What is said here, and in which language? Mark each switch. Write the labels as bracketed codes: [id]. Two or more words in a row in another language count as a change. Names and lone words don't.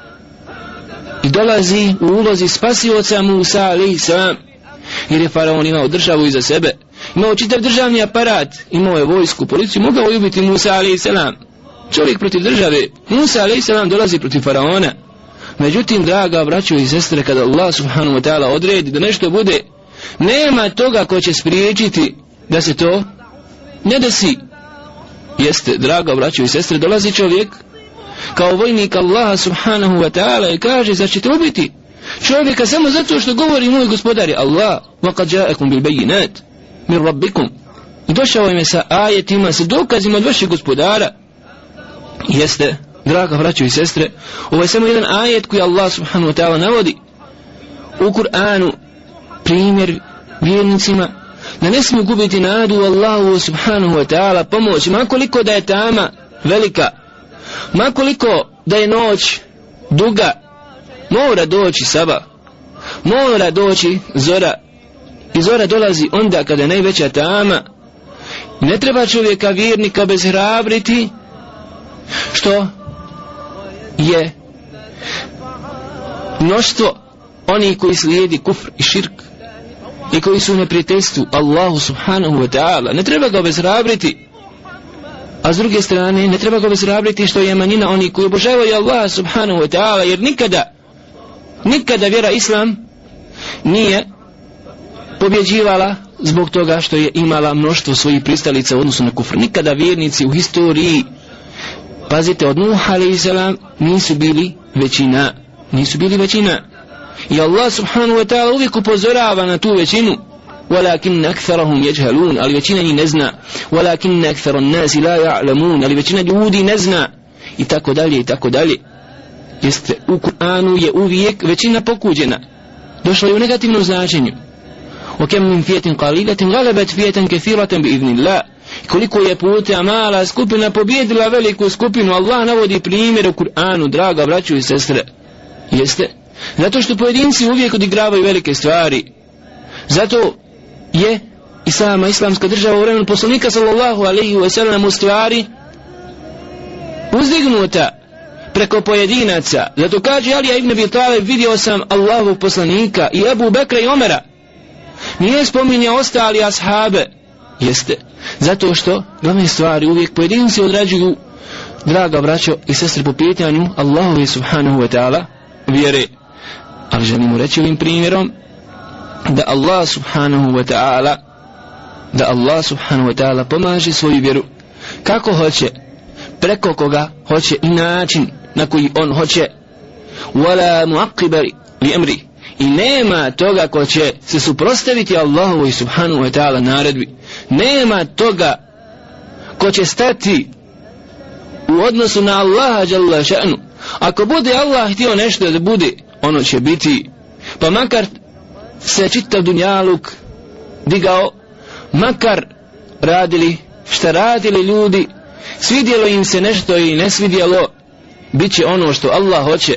[bs] i dolazi u ulozi spasioca Musa [ar] عليه السلام, [bs] jer je faraon imao državu iza sebe, imao čitav državni aparat, imao je vojsku, policiju, mogao je ubiti Musa [ar] عليه السلام. [bs] Čovjek protiv države, Musa [ar] عليه السلام [bs] dolazi protiv faraona. Međutim, draga braćo i sestre, kada Allah [ar] سبحانه وتعالى [bs] odredi da nešto bude, nema toga ko će spriječiti da se to ne desi. Jeste, draga braćo i sestre, dolazi čovjek kao vojnik Allaha [ar] سبحانه وتعالى [bs] i kaže: zar ćete ubiti čovjeka samo zato što govori moj gospodar je Allah, [ar] وَقَدْ جَاءَكُمْ بِالْبَيِّنَاتِ مِنْ رَبِّكُمْ, [bs] i došao im je sa ajetima, sa dokazima od vašeg gospodara. Jeste, draga braćo i sestre, ovo je samo jedan ajet koji Allah [ar] سبحانه وتعالى [bs] navodi u Kur'anu, primjer vjernicima da ne smiju gubiti nadu u Allahu [ar] سبحانه وتعالى [bs] pomoć, makoliko da je tama velika, makoliko da je noć duga, mora doći sabah, mora doći zora, i zora dolazi onda kada je najveća tama. Ne treba čovjeka vjernika obeshrabriti što je mnoštvo oni koji slijedi kufr i širk i koji su u neprijateljstvu Allahu [ar] سبحانه وتعالى. [bs] Ne treba ga obeshrabriti. A s druge strane, ne treba ga obeshrabriti što je manjina oni koji obožavaju Allah [ar] سبحانه وتعالى, [bs] jer nikada vjera islam nije pobjeđivala zbog toga što je imala mnoštvo svojih pristalica u odnosu na kufr. Nikada vjernici u historiji, pazite, od Nuha a.s. nisu bili većina. I Allah [ar] سبحانه وتعالى [bs] uvijek upozorava na tu većinu. [ar] وَلَكِنَّ أَكْثَرَهُمْ يَجْهَلُونَ, [bs] ali većina njih ne zna. [ar] وَلَكِنَّ أَكْثَرَ النَّاسِ لَا يَعْلَمُونَ, [bs] ali većina ljudi ne zna. I tako dalje. Jeste, u Kur'anu je uvijek većina pokuđena. Došlo je u negativnom značenju. [ar] وَكَمْ مِنْ فِيَةٍ قَلِيلَةٍ غَلَبَتْ فِيَةً كَثِيرَةً بِإِذْنِ اللَّهِ, [bs] koliko je puta mala skupina pobjedila veliku skupinu. Allah navodi primjer u Kur'anu, draga braćo i sestre. Jeste, zato što pojedinci uvijek odigravaju velike stvari. Zato je i sama islamska država u vremenu poslanika [ar] صلى الله عليه وسلم [bs] u stvari uzdignuta preko pojedinaca. Zato kaže Alija ibn Abi Talib, vidio sam Allahovog poslanika i Ebu Bekra i Omera. Nije spominjao ostali ashabe. Jeste, zato što glavne stvari uvijek pojedinci odrađuju, draga braćo i sestre, po pitanju Allahove [ar] سبحانه وتعالى [bs] vjere. Ali želimo reći ovim primjerom da Allah [ar] سبحانه وتعالى [bs] pomaže svoju vjeru kako hoće, preko koga hoće i način na koji on hoće. [ar] ولا معقب لأمره, [bs] i nema toga ko će se suprotstaviti Allahovoj [ar] سبحانه وتعالى [bs] naredbi. Nema toga ko će stati u odnosu na Allaha [ar] جل شأنه. [bs] Ako bude Allah htio nešto da bude, ono će biti. Pa makar se čitav dunjaluk digao, makar radili šta radili ljudi, svidjelo im se nešto i ne svidjelo, bit će ono što Allah hoće.